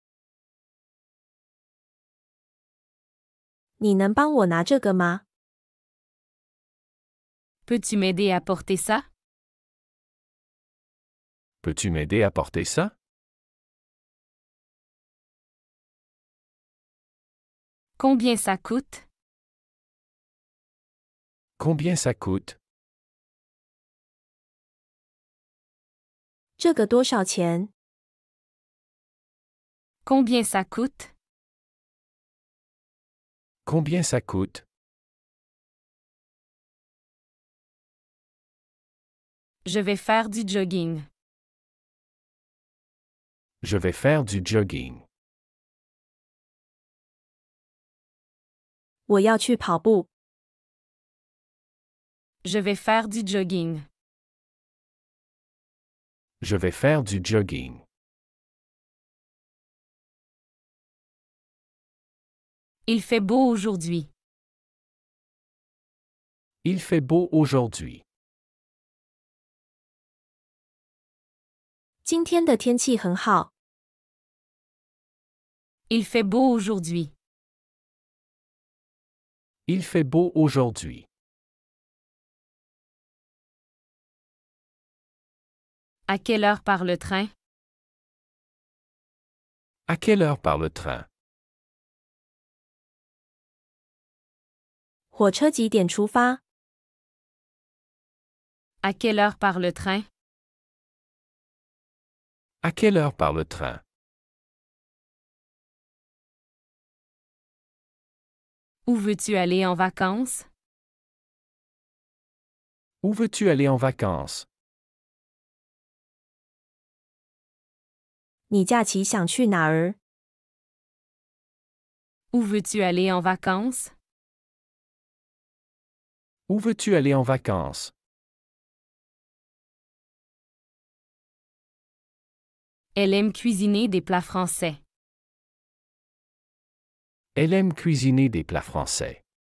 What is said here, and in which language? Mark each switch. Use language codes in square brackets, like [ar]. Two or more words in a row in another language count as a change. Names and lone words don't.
[zh] 你能帮我拿这个吗？ [fr] Peux-tu m'aider à porter ça? Peux-tu m'aider à porter ça? Combien ça coûte? Combien ça coûte? [zh] 这个多少钱？ [fr] Combien ça coûte? Combien ça coûte? Je vais faire du jogging. Je vais faire du jogging. [zh] 我要去跑步。 [fr] Je vais faire du jogging. Je vais faire du jogging. Il fait beau aujourd'hui. Il fait beau aujourd'hui. [zh] 今天的天气很好。 [fr] Il fait beau aujourd'hui. Il fait beau aujourd'hui. À quelle heure part le train? À quelle heure part le train? [zh] 火车几点出发？ [fr] À quelle heure part le train? À quelle heure part le train? Où veux-tu aller en vacances? Où veux-tu aller en vacances? [zh] 你假期想去哪儿？ [fr] Où veux-tu aller en vacances? Où veux-tu aller en vacances? Elle aime cuisiner des plats français. Elle aime cuisiner des plats français.